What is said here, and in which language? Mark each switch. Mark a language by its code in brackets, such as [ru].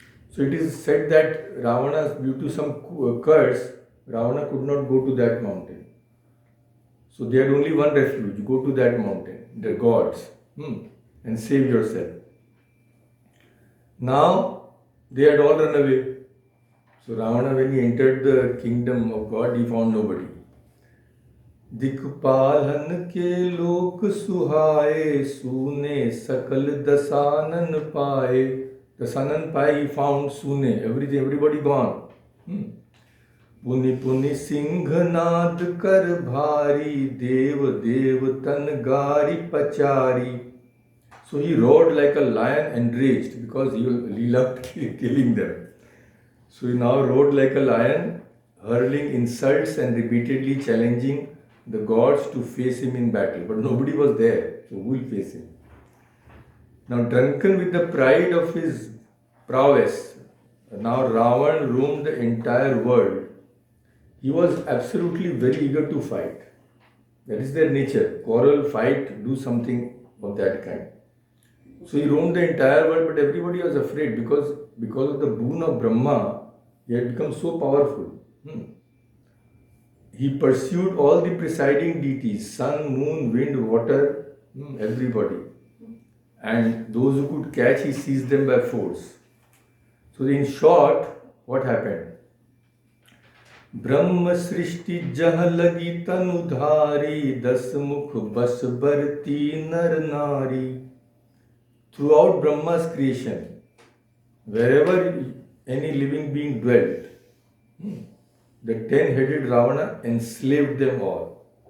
[en] So it is said that Ravana, due to some curse, Ravana could not go to that mountain. So they had only one refuge: go to that mountain, the gods, and save yourself. Now they had all run away. So Ravana, when he entered the kingdom of God, he found nobody. [awa] दिक्पालन के लोक सुहाए, सूने सकल दसानन पाए. Dasanan pai, [en] he found Sune, everybody gone. [awa] पुनि पुनि सिंहनाद कर भारी, देव देव तन गारी पचारी. [en] So he roared like a lion enraged because he loved killing them. So he now roared like a lion, hurling insults and repeatedly challenging the gods to face him in battle. But nobody was there, so who will face him? Now, drunken with the pride of his prowess, now Ravan roamed the entire world. He was absolutely very eager to fight. That is their nature. Quarrel, fight, do something of that kind. So he roamed the entire world, but everybody was afraid because of the boon of Brahma, he had become so powerful. He pursued all the presiding deities, sun, moon, wind, water, everybody. And those who could catch, he seized them by force. So in short, what happened? [awa] ब्रह्म सृष्टि जह लगी तनुधारी, दस मुख बस बरती नर नारी. [en] Throughout Brahma's creation, wherever any living being dwelt, the 10-headed Ravana enslaved them all.